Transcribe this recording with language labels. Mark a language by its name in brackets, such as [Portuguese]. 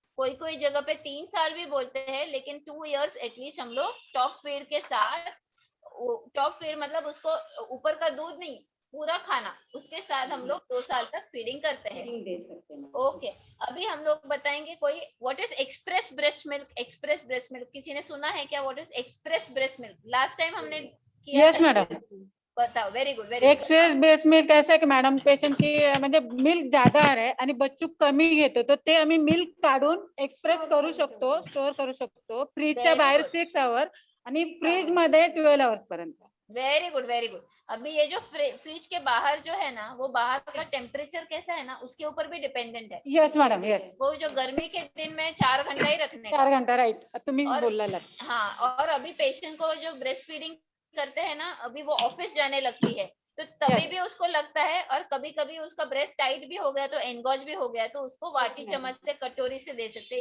[Hindi] कोई जगह पे 3 साल भी बोलते हैं, लेकिन 2 इयर्स एटलीस्ट हम लोग टॉप फीड के साथ, टॉप फीड मतलब उसको ऊपर का दूध नहीं पूरा खाना, उसके साथ हम लोग 2 साल तक फीडिंग करते हैं। ओके, अभी हम लोग बताएंगे कोई [English] What is express breast milk. [Hindi] Express breast milk किसी ने सुना है क्या, [English] What is express breast milk. [Hindi] Last time हमने किया। [English] Yes madam. [Hindi] बताओ. [English] Very good. [Marathi] Express breast milk [Hindi] ऐसा है की [Marathi] मॅडम पेशंट की म्हणजे मिल्क ज्यादा आहे आणि बच्चू कमी घेतो, तर ते आम्ही मिल्क काढून एक्सप्रेस करू शकतो, स्टोर करू शकतो फ्रीजच्या बाहेर 6 आवर आणि फ्रीज मध्ये 12 आवर्स पर्यंत. [English] Very good very good. [Hindi] अभी ये जो फ्रिज के बाहर जो है ना, वो बाहर का टेम्परेचर कैसा है ना उसके ऊपर भी डिपेंडेंट है। [English] Yes madam. Yes. [Hindi] वो जो गर्मी के दिन में 4 घंटा ही रखने का। [Marathi] 4 घंटा राइट तुम्ही बोलला. [Hindi] हाँ, और अभी पेशेंट को जो ब्रेस्ट फीडिंग करते हैं ना, अभी वो ऑफिस जाने लगती है तो तभी भी उसको लगता है, और कभी कभी उसका ब्रेस्ट टाइट भी हो गया तो एनगॉज भी हो गया तो उसको वाटी चम्मच से कटोरी से दे सकते हैं।